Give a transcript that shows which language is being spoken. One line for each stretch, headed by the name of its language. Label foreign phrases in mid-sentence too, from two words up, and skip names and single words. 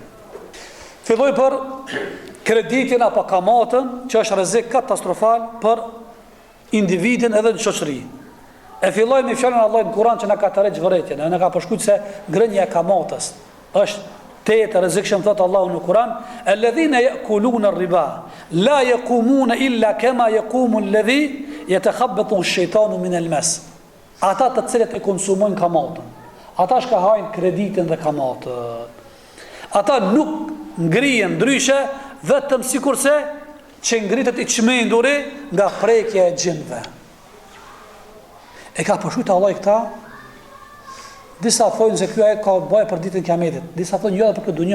Albanian: Filloj për kreditin apo kamatën, që është rrezik katastrofal për individin edhe në shoqëri. E filloj me fjalën e Allahut në Kur'an që na ka tërheqë vërejtjen, na ka përshkruajtur se grënia e kamatës është të rrezikshëm, thot Allahu në Kur'an:
Arabic: "الذين يأكلون الربا لا يقومون إلا كما يقوم الذي يتخبطه الشيطان من المس."
Albanian: Ata të cilët e konsumojnë kamatën, ata shka hajnë kreditin dhe kamatën. Ata nuk ngrihen ndryshe vetëm sikurse që ngritet i çmenduri nga prekja e gjinëve. E ka përshkruajtur Allah këta. Disa thonë se kjo ajet ka bëj për ditën e Kiametit, disa thonë jo edhe për këtë dunjë.